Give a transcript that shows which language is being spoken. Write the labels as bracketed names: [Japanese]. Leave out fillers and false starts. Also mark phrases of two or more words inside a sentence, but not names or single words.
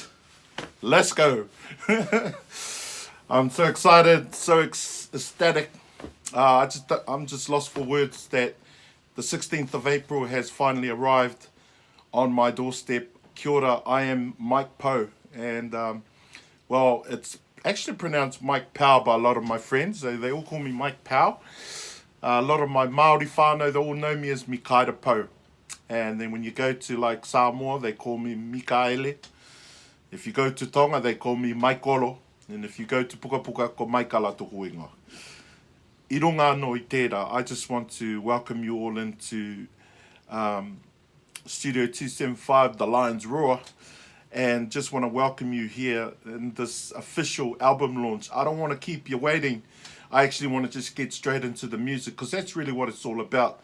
[English] Let's go. I'm so excited, so ecstatic. I'm just lost for words that the 16th of April has finally arrived on my doorstep. [Māori] Kia ora, [English] I am Mike Poe. And, well, it's actually pronounced Mike Pow by a lot of my friends. They all call me Mike Pow. A lot of my Maori whānau, they all know me as Mikaira Poe. And then when you go to like Samoa, they call me Mikaele. If you go to Tonga, they call me Maikolo. And if you go to Puka Puka, [Māori] ko Maikala toko inga. I runga no I tērā, [English] I just want to welcome you all into Studio 275, The Lion's Roar. And just want to welcome you here in this official album launch. I don't want to keep you waiting. I actually want to just get straight into the music because that's really what it's all about.